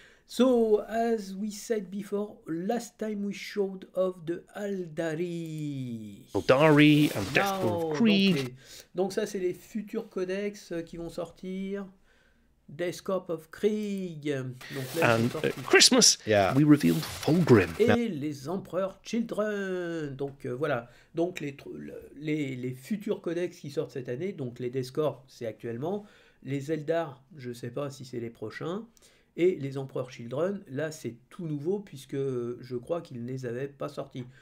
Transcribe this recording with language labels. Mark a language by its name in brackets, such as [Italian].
[English] So, as we said before, last time we showed off the Aldari. Aldari and Deathcore of Krieg. [French] Donc ça, c'est les futurs codex qui vont sortir. Deathcore of Krieg. Donc là, [English] and Christmas, we revealed Fulgrim. [French] Et les Empereurs Children. Donc voilà. Donc les futurs codex qui sortent cette année, donc les Deathcore, c'est actuellement. Les Eldar, je ne sais pas si c'est les prochains. Et les Empereurs Children, là c'est tout nouveau puisque je crois qu'ils ne les avaient pas sortis.